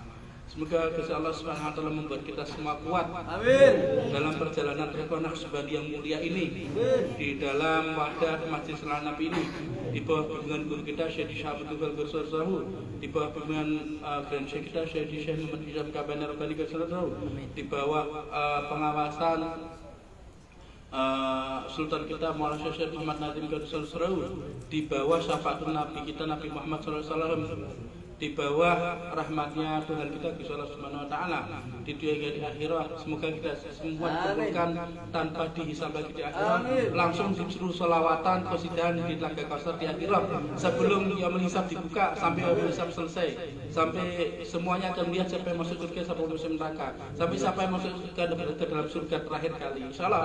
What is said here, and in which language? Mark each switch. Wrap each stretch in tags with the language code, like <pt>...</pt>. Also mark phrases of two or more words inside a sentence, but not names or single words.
<id>Semoga Gusti Allah</id> <ar>Subhanahu wa taala</ar> <id>membuat kita semua kuat. Amin. Dalam perjalanan Rekonah Subhadi yang mulia ini, di dalam wadah Masjid Selana Nabi ini, di bawah bimbingan guru kita Syekh Syahbul Ghusar Zahu, di bawah bimbingan Grand Syekh kita Syekh Muhammad Hizam Kabani Rabbani Ghusar Zahu, di bawah pengawasan Sultan kita Maulana Syekh Muhammad Nazim Ghusar Zahu, di bawah syafaatun Nabi kita Nabi Muhammad</id> <ar>sallallahu alaihi wasallam,</ar> <id>di bawah rahmatnya Tuhan kita Gusti Allah</id> <ar>Subhanahu wa taala</ar> <id>di dunia dan di akhirat. Semoga kita semua ditemukan tanpa dihisab lagi di akhirat, langsung disuruh selawatan qasidah di Telaga Kausar di akhirat sebelum</id> <ar>yaumul hisab</ar> <id>dibuka sampai</id> <ar>yaumul hisab</ar> <id>selesai, sampai semuanya akan melihat siapa yang masuk surga, siapa yang masuk neraka, sampai siapa yang masuk surga berada dalam surga terakhir kali, insyaallah.</id>